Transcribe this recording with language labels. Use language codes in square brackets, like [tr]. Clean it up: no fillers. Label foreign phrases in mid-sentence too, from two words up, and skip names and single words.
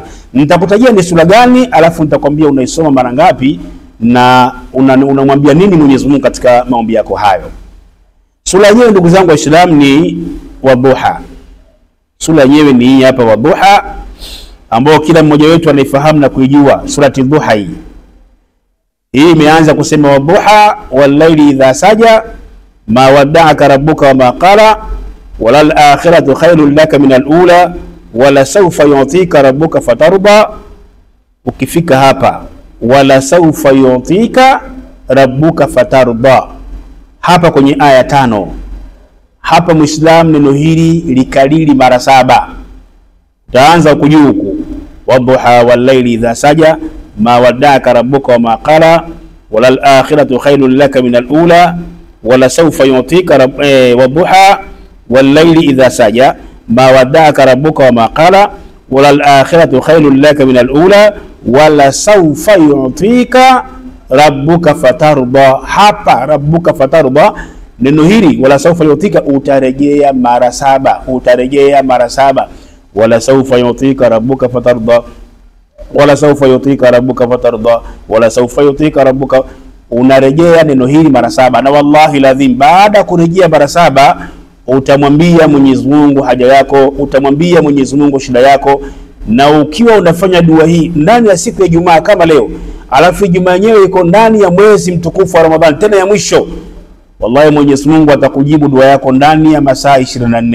[sw] Nitakutajia ni sura gani, alafu nitakwambia unaisoma mara ngapi na unamwambia nini Mwenyezi Mungu katika maombi yako hayo. Sura yenyewe ndugu zangu Waislamu ni Wadhuha. Sura yenyewe ni hii hapa Wadhuha, ambao kila mmoja wetu anaifahamu na kuijua surati Dhuha hii. Hii imeanza kusema [ar] والضحى والليل إذا سجى ما ودعك ربك وما قلى وللآخرة خير لك من الأولى ولسوف يعطيك ربك فترضى. [sw] Ukifika hapa [ar] ولسوف يعطيك ربك فترضى, [sw] hapa kwenye aya 5, hapa Muislam neno hili likalili mara 7. Utaanza ukujuu huku [ar] والضحى والليل إذا سجى ما ودعك ربك وما قلى وللآخرة خير لك من الأولى ولسوف يعطيك والضحى والليل إذا سجى ما ودعك ربك وما قلى وللآخرة خير لك من الأولى ولسوف يعطيك ربك فترضى. [sw] Hapa [ar] ربك فترضى, [sw] neno hili [ar] ولسوف يعطيك [sw] utarejea mara 7, utarejea mara 7. [ar] ولسوف يعطيك ربك فترضى، ولسوف يعطيك ربك فترضى، ولسوف يعطيك ربك, [sw] unarejea neno hili mara 7. Na wallahi lazim baada kurejea mara 7 utamwambia Mwenyezi Mungu haja yako, utamwambia Mwenyezi Mungu shida yako. Na ukiwa unafanya dua hii ndani ya siku ya Ijumaa kama leo, alafu Ijumaa yenyewe iko ndani ya mwezi mtukufu wa Ramadhani, tena ya mwisho, wallahi Mwenyezi Mungu atakujibu dua yako ndani ya masaa 24.